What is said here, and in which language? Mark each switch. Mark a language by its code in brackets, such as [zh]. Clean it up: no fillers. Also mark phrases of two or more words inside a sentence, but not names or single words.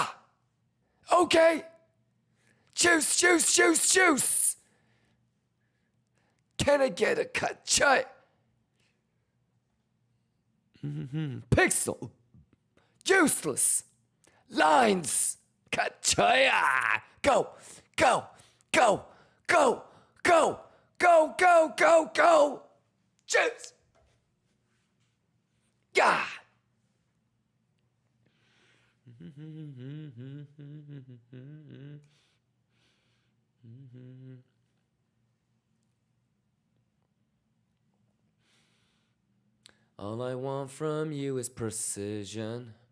[en] Okay. Juice, juice, juice, juice. Can I get a kachai? Pixel. Useless. Lines. Kachaya. Go, go, go, go, go, go, go, go, go. Juice. Yeah. All I want from you is precision.